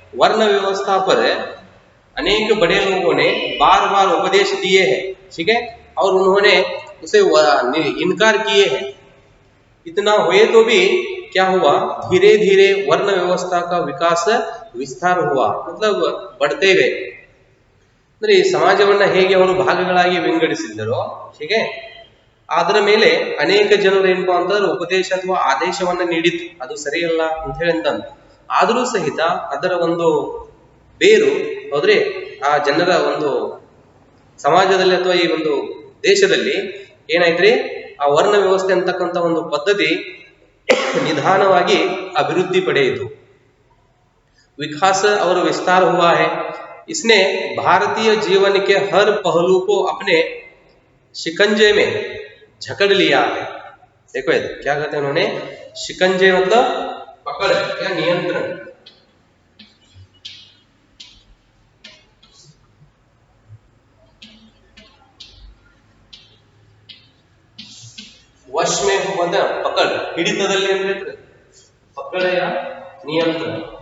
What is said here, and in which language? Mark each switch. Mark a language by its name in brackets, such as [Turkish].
[Hindi] वर्ण व्यवस्था पर अनेक बड़े लोगों ने बार बार उपदेश दिए हैं, ठीक है, और उन्होंने उसे इनकार किए हैं। इतना हुए तो भी क्या हुआ, धीरे धीरे वर्ण व्यवस्था का विकास विस्तार हुआ, मतलब बढ़ते गए। [Kannada] ಅಂದ್ರೆ ಈ ಸಮಾಜವನ್ನ ಹೇಗೆ ಅವರು ಭಾಗಗಳಾಗಿ ವಿಂಗಡಿಸಿದ್ದರೋ, ಹೀಗೆ ಅದರ ಮೇಲೆ ಅನೇಕ ಜನರು ಏನಪ್ಪಾ ಅಂತಂದ್ರೆ ಉಪದೇಶ ಅಥವಾ ಆದೇಶವನ್ನ ನೀಡಿತ್ತು, ಅದು ಸರಿಯಲ್ಲ ಅಂತ ಹೇಳಿ ಅಂತಂದು. ಆದರೂ ಸಹಿತ ಅದರ ಒಂದು ಬೇರು ಹೋದ್ರೆ ಆ ಜನರ ಒಂದು ಸಮಾಜದಲ್ಲಿ ಅಥವಾ ಈ ಒಂದು ದೇಶದಲ್ಲಿ ಏನಾಯ್ತ್ರಿ, ಆ ವರ್ಣ ವ್ಯವಸ್ಥೆ ಅಂತಕ್ಕಂಥ ಒಂದು ಪದ್ಧತಿ निधानವಾಗಿ [Hindi] अभिवृद्धि पड़ेगी, विकास और विस्तार हुआ है। इसने भारतीय जीवन के हर पहलू को अपने शिकंजे में जकड़ लिया है। देखो ये क्या कहते हैं उन्होंने, शिकंजे मतलब पकड़ या नियंत्रण, वश में होता पकड़, [Kannada] ಹಿಡಿತದಲ್ಲಿ ಅಂದ್ರೆ [Hindi] पकड़ या नियंत्रण।